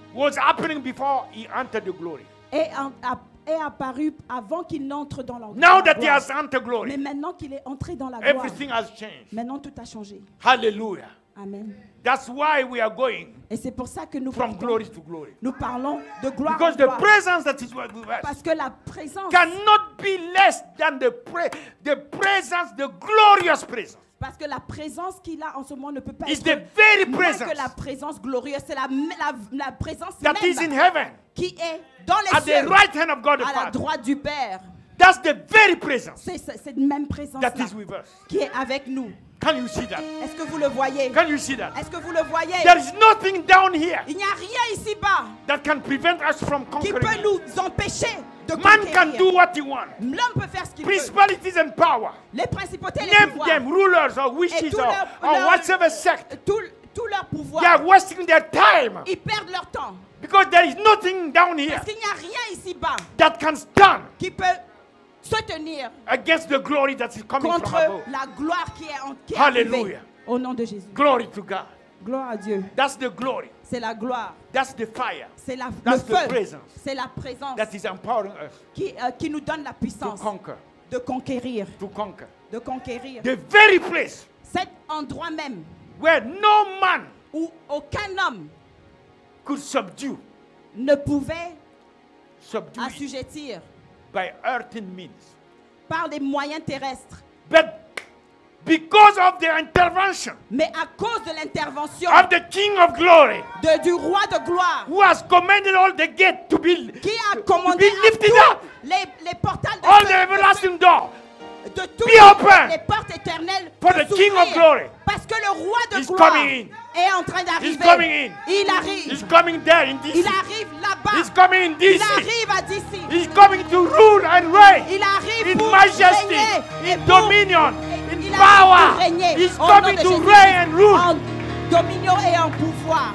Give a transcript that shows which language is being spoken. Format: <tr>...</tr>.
<en>Was happening before He entered the glory.</en> <fr>Est apparu avant qu'il n'entre dans la gloire.</fr> <en>Now that he has entered glory,</en> <fr>mais maintenant qu'il est entré dans la gloire,</fr> <en>everything has changed.</en> <fr>Maintenant tout a changé. Hallelujah. Amen.</fr> <en>That's why we are going.</en> <fr>Et c'est pour ça que nous</fr> <en>from glory to glory.</en> <fr>Nous parlons de gloire</fr> <en>Because</en> <fr>en gloire.</fr> <en>The presence that is with us</en> <fr>parce que la présence</fr> <en>cannot be less than the presence, the glorious presence.</en> <fr>Parce que la présence qu'il a en ce moment ne peut pas</fr> <en>It's</en> <fr>être moins que la présence glorieuse. C'est la présence</fr> <en>that</en> <fr>même</fr> <en>is in heaven,</en> <fr>qui est dans les cieux,</fr> <en>the right hand of God the</en> <fr>à la droite du Père.</fr> <en>That's the very presence.</en> <fr>C'est cette même présence</fr> <en>that is with us.</en> <fr>Qui est avec nous.</fr> <en>Can you see that?</en> <fr>Est-ce que vous le voyez?</fr> <en>Can you see that?</en> <fr>Est-ce que vous le voyez?</fr> <en>There is nothing down here.</en> <fr>Il n'y a rien ici-bas</fr> <en>that can prevent us from conquering.</en> <fr>Qui peut nous empêcher de</fr> <en>Man</en> <fr>conquérir.</fr> <en>can do what he wants.</en> <fr>L'homme peut faire ce qu'il veut.</fr> <en>Principalities and power.</en> <fr>Les principautés et les</fr> <en>Name</en> <fr>pouvoirs.</fr> <en>them rulers or witches or whatever sect.</en> <fr>Tout leur pouvoir.</fr> <en>They are wasting their time.</en> <fr>Ils perdent leur temps.</fr> <en>Because there is nothing down here.</en> <fr>Parce qu'il n'y a rien ici-bas.</fr> <en>That can stand.</en> <fr>Qui peut se tenir</fr> <en>against the glory that is coming</en> <fr>contre</fr> <en>from above.</en> <fr>La gloire qui est Hallelujah. Arrivée. Au nom de Jésus.</fr> <en>Glory to God.</en> <fr>Gloire à Dieu.</fr> <en>That's the glory.</en> <fr>C'est la gloire.</fr> <en>That's the fire.</en> <fr>C'est le feu. C'est la présence.</fr> <en>That is empowering us.</en> <fr>Qui nous donne la puissance.</fr> <en>To conquer.</en> <fr>De conquérir.</fr> <en>To conquer.</en> <fr>De conquérir.</fr> <en>The very place.</en> <fr>Cet endroit même.</fr> <en>Where no man.</en> <fr>Où aucun homme.</fr> <en>Could subdue.</en> <fr>Ne pouvait.</fr> <en>Subdue.</en> <fr>Assujettir.</fr> <en>By earthen means.</en> <fr>Par des moyens terrestres.</fr> <en>But because of the intervention,</en> <fr>mais à cause de l'intervention</fr> <en>of the King of Glory,</en> <fr>du roi de gloire,</fr> <en>who has commanded all the gates to be,</en> <fr>qui a commandé</fr> <en>lifted up,</en> <fr>les portails de</fr> <en>all the everlasting doors,</en> <fr>de toutes les portes éternelles</fr> <en>for the King of Glory,</en> <fr>parce que le roi de</fr> <en>is</en> <fr>gloire</fr> <en>coming in.</en> <fr>Est en train d'arriver.</fr> <en>He's coming in.</en> <fr>Il arrive.</fr> <en>He's coming there in DC.</en> <fr>Il arrive là-bas.</fr> <en>He's coming in DC.</en> <fr>Il arrive à DC.</fr> <en>He's coming to rule and reign.</en> <fr>Il arrive</fr> <en>in</en> <fr>pour</fr> <en>majesty,</en> <fr>régner</fr> <en>in dominion, in</en> <fr>il</fr> <en>power.</en> <fr>Régner.</fr> <en>He's coming to reign and rule.</en> <fr>En dominion et en pouvoir.</fr>